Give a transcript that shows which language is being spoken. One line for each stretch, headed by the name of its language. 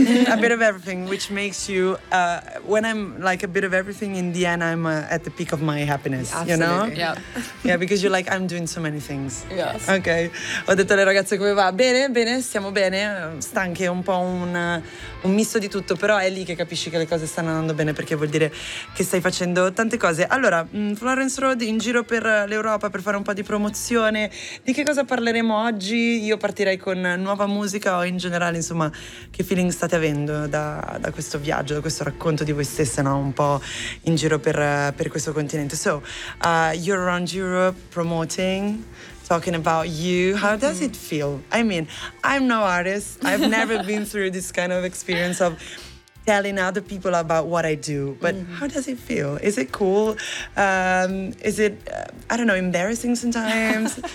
English: A bit of everything, which makes you, when I'm like a bit of everything, in the end, I'm at the peak of my happiness. Absolutely. You know? Yeah. Yeah, because you're like, I'm doing so many things. Yes.
Italian: Okay. Ho detto alle ragazze come va. Bene, bene, stiamo bene. Stanche, un po' un misto di tutto, però è lì che capisci che le cose stanno andando bene, perché vuol dire che stai facendo tante cose. Allora, Florence Road in giro per l'Europa per fare un po' di promozione. Di che cosa parleremo oggi? Io partirei con nuova musica o in generale, insomma, che feeling state avendo da questo viaggio, da questo racconto di voi stesse, no? Un po' in giro per questo continente.
English: So, you're around Europe promoting, talking about you. How does it feel? I mean, I'm no artist. I've never been through this kind of experience of telling other people about what I do. But how does it feel? Is it cool? Is it, I don't know, embarrassing sometimes?